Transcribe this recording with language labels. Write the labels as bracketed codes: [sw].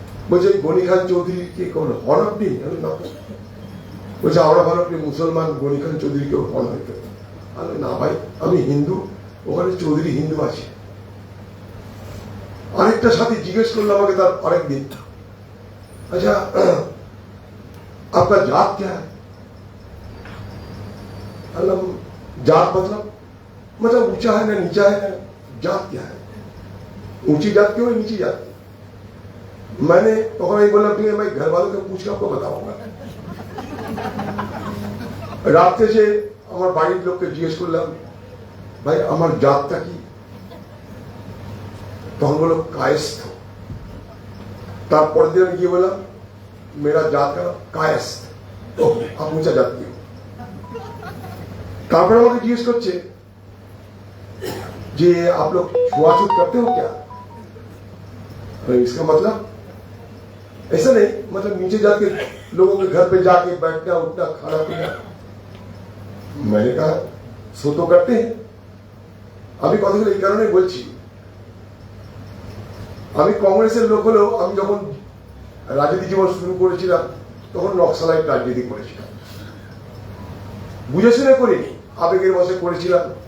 [bn] বলছে গনি খান চৌধুরী কি কোন হন আপনি? বলছে আমরা ভালো, আপনি মুসলমান, গনি খান চৌধুরী কেউ হন হইতে? না ভাই, আমি হিন্দু, ওখানে চৌধুরী হিন্দু আছে। আরেকটা সাথে জিজ্ঞেস করলো আমাকে তার আরেকদিন, [hi] अच्छा आपका जात क्या है? जात मतलब ऊंचा है ना नीचा है ना, जात क्या है? ऊंची जात क्यों है, नीची जात? मैंने तो बोला ठीक है, मैं घर वालों को पूछ के आपको बताऊंगा। रात से [bn] আমার বাড়ির লোককে জিজ্ঞেস করলাম, ভাই আমার জাতটা কি? তখন বলল কায়স্থ। তারপর দিন গিয়ে বললাম [hi] मेरा जात का कायस्थ। तो आप ऊंचा जात की हो। [bn] তারপর আমাকে জিজ্ঞেস করছে যে [hi] आप लोग छुआछूत करते हो क्या? इसका मतलब ऐसा नहीं, मतलब नीचे जात के लोगों के घर पे जाके बैठना उठना खाना पीना। मैंने कहा सो तो करते हैं। [bn] আমি কথাগুলো এই কারণে বলছি, আমি কংগ্রেসের লোক হলেও আমি যখন রাজনীতি জীবন শুরু করেছিলাম তখন নকশালাইট রাজনীতি করেছিলাম, বুঝে শুনে করিনি, আবেগের বশে করেছিলাম।